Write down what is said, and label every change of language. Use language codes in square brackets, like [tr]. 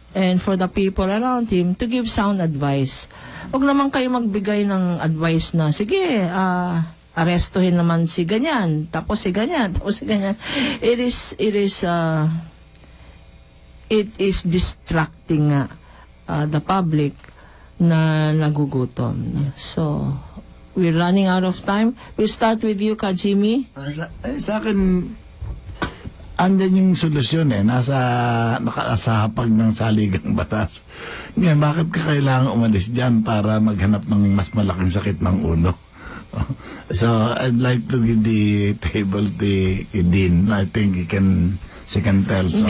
[en] And for the people around him to give sound advice. [tl] Huwag naman kayo magbigay ng advice na, sige, arestuhin naman si ganyan, tapos si ganyan, tapos si ganyan. [en] It is distracting the public [tl] na nagugutom. [en] So, we're running out of time. We'll start with you, Kajimi. [tl] Sa akin, andyan yung solusyon nakasahapag ng saligang batas. Ngayon, bakit ka kailangan umalis dyan para maghanap ng mas malaking sakit ng ulo? [en] So, I'd like to give the table to Dean. I think she can tell some.